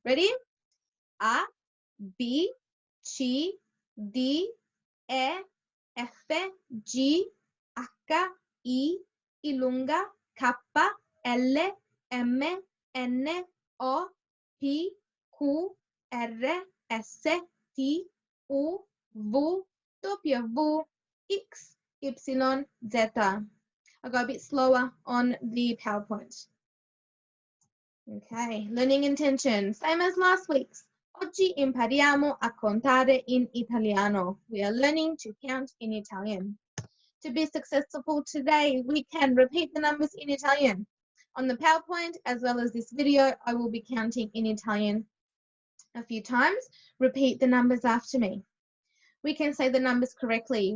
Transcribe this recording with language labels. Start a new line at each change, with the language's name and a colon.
Italian: Ready? A, B, C, D, E, F, G, H, I, lunga, K, L, M, N, O, P, Q, R, S, T, U, V, W, X, Y, Z.
English: I'll go a bit slower on the PowerPoint. Okay, learning intention, same as last week's.
Italian: Oggi impariamo a contare in italiano.
English: We are learning to count in Italian. To be successful today, we can repeat the numbers in Italian. On the PowerPoint, as well as this video, I will be counting in Italian a few times. Repeat the numbers after me. We can say the numbers correctly.